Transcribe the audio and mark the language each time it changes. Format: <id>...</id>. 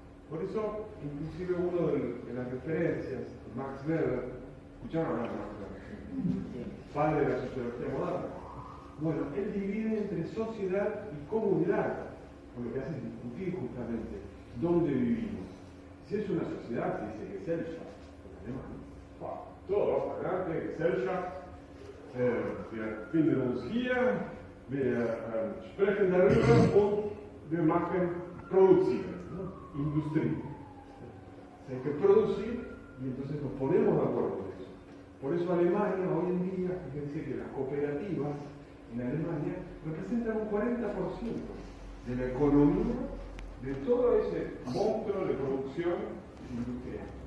<es>Por eso, inclusive uno de las referencias, Max Weber, ¿escucharon hablar de Max Weber? Padre de la sociología moderna. Bueno, él divide entre sociedad y comunidad, por lo que hace es discutir justamente dónde vivimos. Si es una sociedad, se dice Gesellschaft, en alemán. Todo va para adelante, Gesellschaft.</es> <de>Wir finden uns hier, wir sprechen darüber und wir machen produzieren, ¿no? Industrie.</de> <es>Hay que producir y entonces nos ponemos de acuerdo en eso. Por eso Alemania hoy en día, fíjense que las cooperativas en Alemania representan un 40% de la economía de todo ese monstruo de producción industrial.</es>